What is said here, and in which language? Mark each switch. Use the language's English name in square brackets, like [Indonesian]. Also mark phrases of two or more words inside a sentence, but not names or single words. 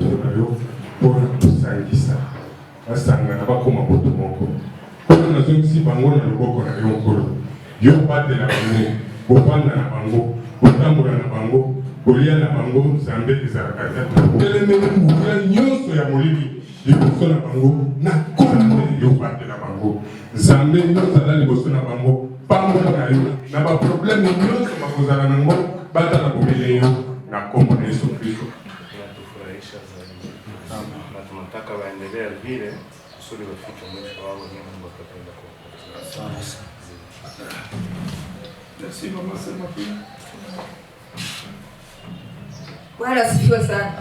[Lingala] biso na yo mpona kosangisa basangana bakoma moto moko mpona nazongisi bango na loboko na yo nkolo yo batela bango bovanda na bango botambola na bango kolia na bango Nzambe ezalaka te elemeli nguya nyonso ya molili liboso na bango na kombo yo batela bango Nzambe nyonso aza liboso na bango pambo na yo na baproblème nyonso bakozala nango batala komele yo na kombo na Yesu Kristo. [Swahili] Inatufurahisha zaidi na tunataka waendelee vile kusudi wafike mwisho wao wenyewe Mungu atapenda kuwapatia. Merci mama sema pia. Bwana asifiwe sana.